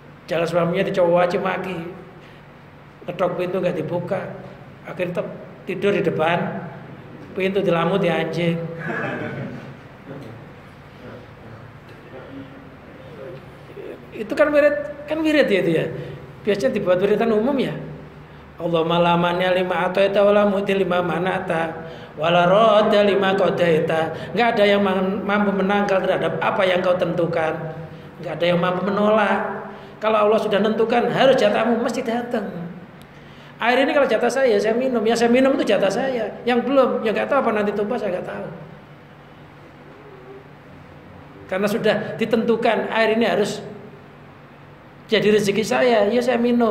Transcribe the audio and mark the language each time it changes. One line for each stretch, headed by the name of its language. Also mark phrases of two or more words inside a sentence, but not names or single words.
Indonesian: Jangan suaminya dicaci maki, ketok pintu nggak dibuka, akhirnya tidur di depan pintu dilamuti anjing. Itu kan wirid ya itu ya. Biasanya dibuat wiridan umum ya.
Arabic: اللهم لا مانع لما أعطيت ولا معطي لما منعت ولا راد لما قضيت.
Indonesian: Enggak ada yang mampu menangkal terhadap apa yang kau tentukan. Enggak ada yang mampu menolak. Kalau Allah sudah tentukan harus jatahmu mesti datang. Air ini kalau jatah saya minum. Yang saya minum itu jatah saya. Yang belum, ya enggak tahu apa nanti tumpah, saya enggak tahu. Karena sudah ditentukan air ini harus jadi rezeki saya, ya saya minum.